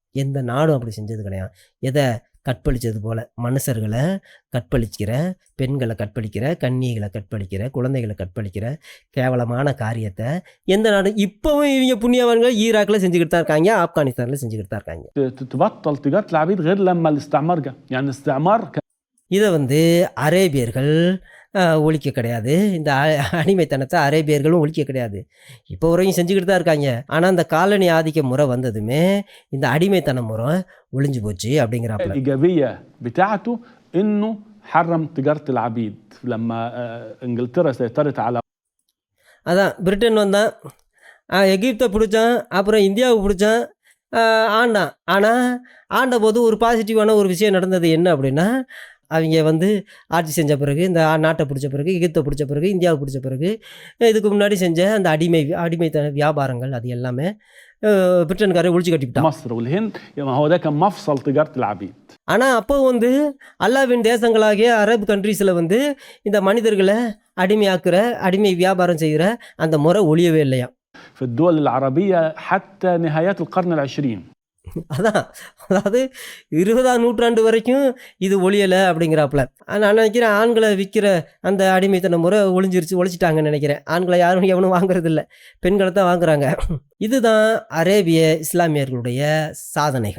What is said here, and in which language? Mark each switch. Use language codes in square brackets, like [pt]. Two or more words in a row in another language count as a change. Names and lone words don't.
[ta] எந்த நாடும் அப்படி செஞ்சது கிடையாது. எதை கற்பழித்தது போல் மனுஷர்களை கற்பழிக்கிற, பெண்களை கற்பழிக்கிற, கன்னிகளை கற்பழிக்கிற, குழந்தைகளை கற்பழிக்கிற கேவலமான காரியத்தை எந்த நாடு இப்போவும் இவங்க புண்ணியவான்கள் ஈராக்கில் செஞ்சுக்கிட்டு தான் இருக்காங்க, ஆப்கானிஸ்தானில் செஞ்சுக்கிட்டு தான் இருக்காங்க. [ar] تبطل تجارة العبيد غير لما الاستعمار جه، يعني الاستعمار [ta] இதை அரேபியர்கள் ஒழிக்க கிடையாது. இந்த அடிமைத்தனத்தை அரேபியர்களும் ஒழிக்க கிடையாது. இப்போ வரையும் செஞ்சுக்கிட்டு தான் இருக்காங்க. ஆனால் இந்த காலனி ஆதிக்க முறை வந்ததுமே இந்த அடிமைத்தன முறை ஒழிஞ்சு போச்சு அப்படிங்கிறாப்புல. [ar] الإيجابية بتاعته إنه حرم تجارة العبيد لما إنجلترا سيطرت على [ta] அதான் பிரிட்டன் வந்தான், எகிப்தை பிடிச்சான், அப்புறம் இந்தியாவை பிடிச்சான், ஆண்டான். ஆனால் ஆண்ட போது ஒரு பாசிட்டிவான ஒரு விஷயம் நடந்தது. என்ன அப்படின்னா, அவங்க ஆட்சி செஞ்ச பிறகு இந்த நாட்டை பிடிச்ச பிறகு, எகிப்தை பிடிச்ச பிறகு, இந்தியாவை பிடிச்ச பிறகு, இதுக்கு முன்னாடி செஞ்ச அந்த அடிமைத்தன வியாபாரங்கள் அது எல்லாமே பிரிட்டன்காரன் ஒழிச்சு கட்டிவிட்டான். [ar] مصر والهند، ما هو ده كان مفصل تجارة العبيد. [ta] ஆனால் அப்போ அல்லாவின் தேசங்களாகிய அரபு கண்ட்ரீஸில் இந்த மனிதர்களை அடிமையாக்குற, அடிமை வியாபாரம் செய்கிற அந்த முறை ஒழியவே இல்லையா. [ar] في الدول العربية حتى نهايات القرن العشرين. [ta] அதான், அதாவது 20ஆம் நூற்றாண்டு வரைக்கும் இது ஒழியலை அப்படிங்கிறாப்புல. நான் நினைக்கிறேன் ஆண்களை விற்கிற அந்த அடிமைத்தன முறை ஒழிச்சிட்டாங்கன்னு நினைக்கிறேன். ஆண்களை யாரும் எவனும் வாங்குறதில்ல, பெண்களை தான் வாங்குறாங்க. இதுதான் அரேபிய இஸ்லாமியர்களுடைய சாதனைகள்.